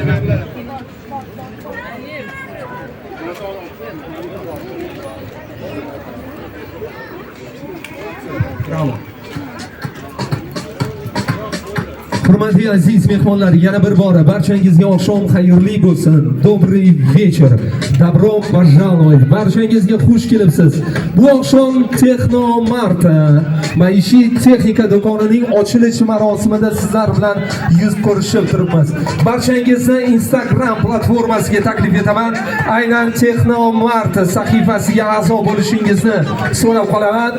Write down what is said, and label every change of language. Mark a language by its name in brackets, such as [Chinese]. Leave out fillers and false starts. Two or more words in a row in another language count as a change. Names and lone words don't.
[Uzbek] Bravo. Hurmatli aziz mehmonlar, yana bir bora barchangizga oqshom xayrli bo'lsin. [Russian] Добрый вечер. Добро пожаловать. [Uzbek] Barchangizga xush kelibsiz. Bu oqshom Texnomart maishiy texnika do'konining ochilish marosimida sizlar bilan yuz ko'rishib turibmiz. Barchangizni Instagram platformasiga taklif etaman. Aynan Texnomart sahifasiga a'zo bo'lishingizni so'rab qolaman.